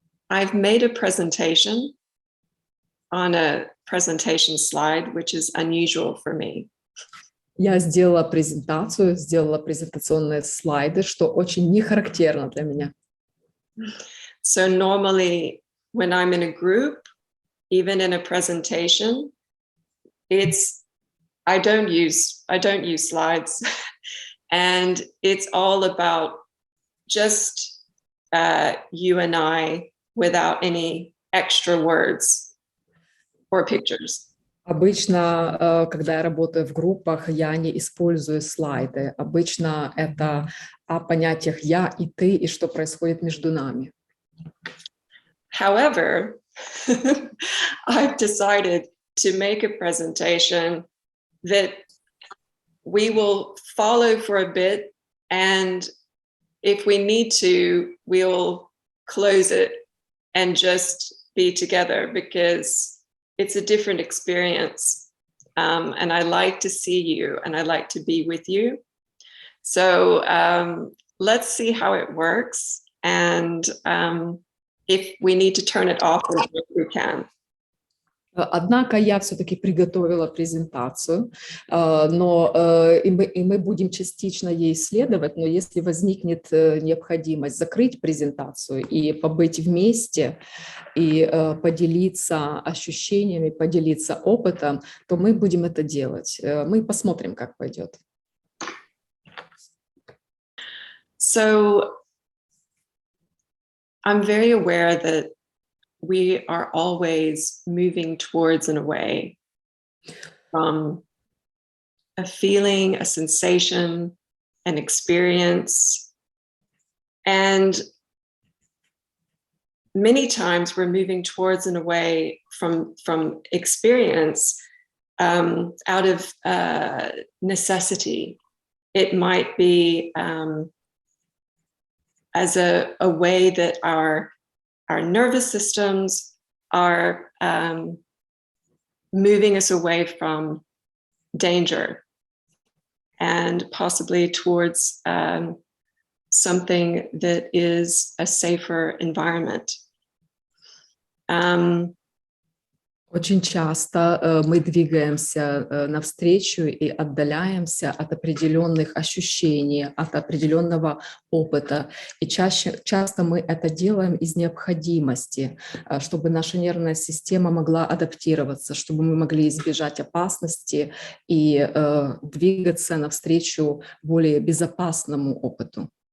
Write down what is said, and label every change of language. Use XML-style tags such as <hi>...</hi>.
<en>I've made a presentation on a presentation slide, which is unusual for me.</en> <ru>Я сделала презентационные слайды, что очень не характерно для меня.</ru> <en>So normally when I'm in a group, even in a presentation, I don't use slides. And it's all about just you and I without any extra words or pictures.</en> <ru>Обычно, когда я работаю в группах, я не использую слайды. Обычно это о понятиях «я» и «ты» и что происходит между нами.</ru> <en>However, I've decided to make a presentation that we will follow for a bit, and if we need to, we'll close it and just be together, because it's a different experience. And I like to see you and I like to be with you. So let's see how it works. And if we need to turn it off, we can.</en> <ru>Однако я все-таки приготовила презентацию, но и мы будем частично ей следовать, но если возникнет необходимость закрыть презентацию и побыть вместе, и поделиться ощущениями, поделиться опытом, то мы будем это делать. Мы посмотрим, как пойдет.</ru> <en>So I'm very aware that we are always moving towards and away from a feeling, a sensation, an experience. And many times we're moving towards and away from experience out of necessity. It might be as a way that our nervous systems are moving us away from danger and possibly towards something that is a safer environment.</en> <ru>Очень часто мы двигаемся навстречу и отдаляемся от определенных ощущений, от определенного опыта. И часто мы это делаем из необходимости, чтобы наша нервная система могла адаптироваться, чтобы мы могли избежать опасности и двигаться навстречу более безопасному опыту.</ru>